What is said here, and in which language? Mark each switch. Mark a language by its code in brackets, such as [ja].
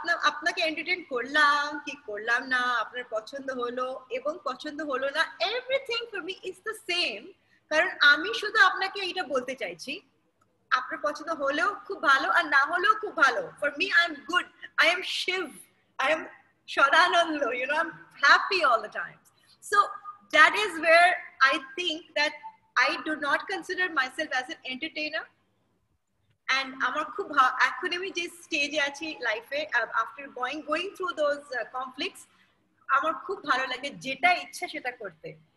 [bn] আপনাকে এন্টারটেইন করলাম কি করলাম না, আপনার পছন্দ হলো এবং পছন্দ হলো না, [en] Everything for me is the same. [bn] কারণ আমি শুধু আপনাকে এটা বলতে চাইছি, আপনার পছন্দ হলেও খুব ভালো আর না হলেও খুব ভালো, [en] For me I am good, I am Shiv, I am Sadanand, you know, I'm happy all the time. So that is where I think that I do not consider myself as an entertainer. [bn] And আমার খুব এখন আমি যে স্টেজে আছি লাইফে, [en] after going through those conflicts, [bn] আমার খুব ভালো লাগে যেটা ইচ্ছা সেটা করতে।